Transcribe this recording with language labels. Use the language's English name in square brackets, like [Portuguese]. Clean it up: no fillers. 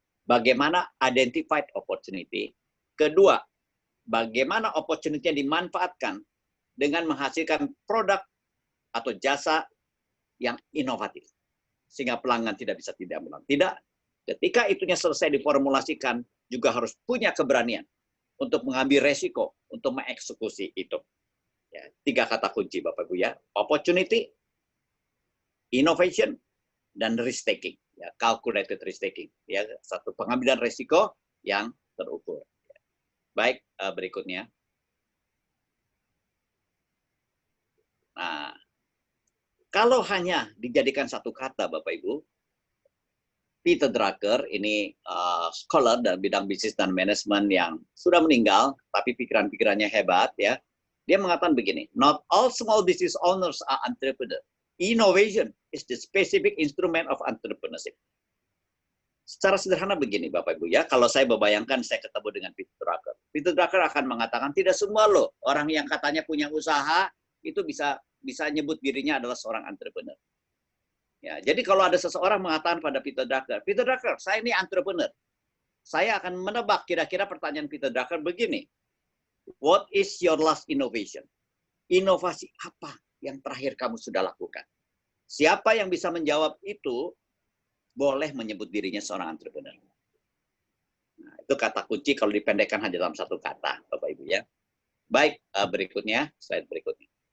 [Indonesian] Bagaimana [English] identified opportunity? [Indonesian] Kedua, bagaimana opportunity-nya dimanfaatkan dengan menghasilkan produk atau jasa yang inovatif. Sehingga pelanggan tidak bisa tidak bilang tidak. Ketika itunya selesai diformulasikan, juga harus punya keberanian untuk mengambil resiko, untuk mengeksekusi itu. Ya, 3 kata kunci Bapak Ibu ya. [English] Opportunity, innovation, dan risk taking. Ya, calculated risk taking. [Indonesian] Ya, satu pengambilan resiko yang terukur. Baik, berikutnya. Nah, kalau hanya dijadikan satu kata, Bapak Ibu, Peter Drucker, ini scholar dalam bidang bisnis dan manajemen yang sudah meninggal, tapi pikiran-pikirannya hebat, ya. Dia mengatakan begini, [English] not all small business owners are entrepreneurs. Innovation is the specific instrument of entrepreneurship. [Indonesian] Secara sederhana begini, Bapak Ibu, ya. Kalau saya membayangkan saya ketemu dengan Peter Drucker. Peter Drucker akan mengatakan, tidak semua loh orang yang katanya punya usaha, itu bisa nyebut dirinya adalah seorang entrepreneur. Ya, jadi kalau ada seseorang mengatakan pada Peter Drucker, saya ini entrepreneur. Saya akan menebak kira-kira pertanyaan Peter Drucker begini. [English] What is your last innovation? [Indonesian] Inovasi apa yang terakhir kamu sudah lakukan? Siapa yang bisa menjawab itu, boleh menyebut dirinya seorang entrepreneur. Nah, itu kata kunci kalau dipendekkan hanya dalam satu kata, Bapak Ibu ya. Baik, berikutnya, slide berikutnya.